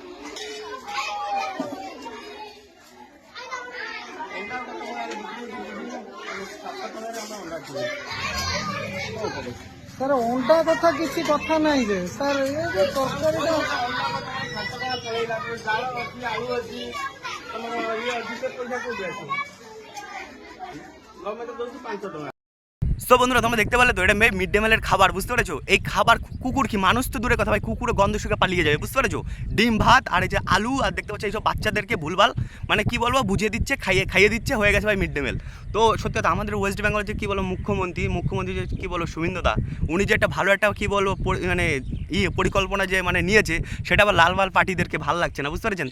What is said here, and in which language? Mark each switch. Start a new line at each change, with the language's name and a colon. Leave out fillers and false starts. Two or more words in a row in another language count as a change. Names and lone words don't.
Odia: ସାର୍ ଅଣ୍ଡା କଥା କିଛି କଥା ନାହିଁ ଯେ ସାର୍, ଏ ଯେ ତରକାରୀଟା ଆଳୁ ଅଛି, ତମର ଇଏ ଅଛି, ସେ ପଇସା କୋଉଠି ଆସିବ? ଗଭର୍ଣ୍ଣମେଣ୍ଟ ଦଉଛି 500 ଟଙ୍କା।
Bangla: সো বন্ধুরা, তোমরা দেখতে পেলে তো এটা মিড ডে মিলের খাবার, বুঝতে পেরেছো? এই খাবার কুকুর কি মানুষ তো দূরে কথা ভাই, কুকুরও গন্ধ শুকে পালিয়ে যাবে, বুঝতে পেরেছো? ডিম ভাত আর এই যে আলু আর দেখতে পাচ্ছ এইসব বাচ্চাদেরকে ভুলভাল মানে কি বলবো বুঝিয়ে দিচ্ছে, খাইয়ে দিচ্ছে, হয়ে গেছে ভাই মিড ডে মিল। তো সত্যি কথা, আমাদের ওয়েস্ট বেঙ্গলের যে কী বলো মুখ্যমন্ত্রী যে কী বলো সুমিন্দা, উনি যে একটা ভালো একটা কী বলবো মানে পরিকল্পনা যে মানে নিয়েছে, সেটা আবার লাল পার্টিদেরকে ভালো লাগছে না, বুঝতে পেরেছেন?